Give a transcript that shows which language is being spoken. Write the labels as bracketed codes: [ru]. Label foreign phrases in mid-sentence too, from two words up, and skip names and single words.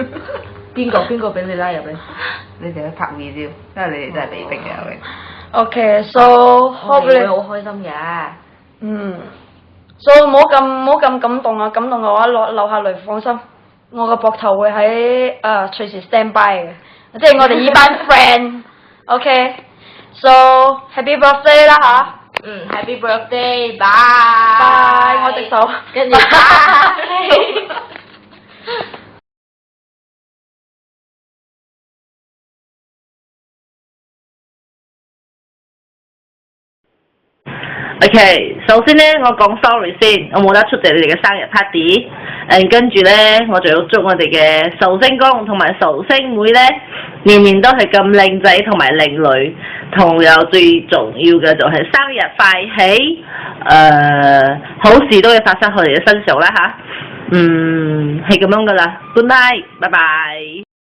[yue] 邊個俾你拉入嚟？你哋去拍 video，因為你哋真係被逼嘅。 [en] OK，so hope 你 [yue] 會好開心嘅。 so 唔好咁感動啊！感動嘅話流下淚，放心，我個膊頭會喺隨時 [en] stand by [yue] 嘅，即係我哋呢班 friend。 [en] OK，so happy birthday [yue] 啦吓。 [en] Happy birthday， bye。 [yue] 拜，我隻手。跟住拜。 OK， 首先咧，我講 sorry 先，我冇得出席你哋嘅生日 party。跟住咧，我仲要祝我哋嘅壽星公同埋壽星妹咧，年年都係咁靚仔同埋靚女，同有最重要嘅就係生日快喜，好事都會發生喺我哋嘅身上啦嚇。係咁樣噶啦。 [en] Good night， [yue] 拜拜。